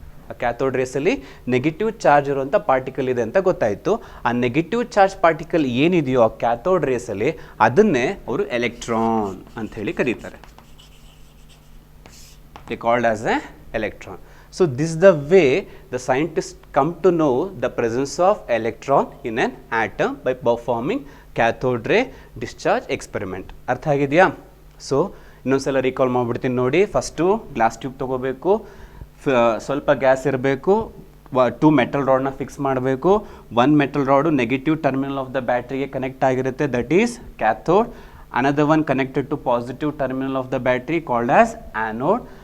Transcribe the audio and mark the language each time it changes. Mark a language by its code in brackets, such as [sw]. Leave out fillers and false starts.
[kn] ಆ cathode ರೇಸಲ್ಲಿ negative charge ಇರುವಂಥ particle ಇದೆ ಅಂತ ಗೊತ್ತಾಯಿತು. ಆ ನೆಗೆಟಿವ್ ಚಾರ್ಜ್ ಪಾರ್ಟಿಕಲ್ ಏನಿದೆಯೋ ಆ ಕ್ಯಾಥೋಡ್ ರೇಸಲ್ಲಿ ಅದನ್ನೇ ಅವರು ಎಲೆಕ್ಟ್ರಾನ್ ಅಂತ ಹೇಳಿ ಕರೀತಾರೆ. [en] They called as a electron. So this is the way the scientists come to know the presence of electron in an atom by performing cathode ray discharge experiment. [kn] ಅರ್ಥ ಆಗಿದೆಯಾ? So ಇನ್ನೊಂದ್ಸಲ recall ಮಾಡಿಬಿಡ್ತೀನಿ ನೋಡಿ. First glass tube ತೊಗೋಬೇಕು, ಸ್ವಲ್ಪ gas ಇರಬೇಕು, two metal ರಾಡ್ನ fix ಮಾಡಬೇಕು. One metal rod negative terminal of the ಬ್ಯಾಟ್ರಿಗೆ connect ಆಗಿರುತ್ತೆ, [en] That is cathode. Another one connected to positive terminal of the battery called as anode.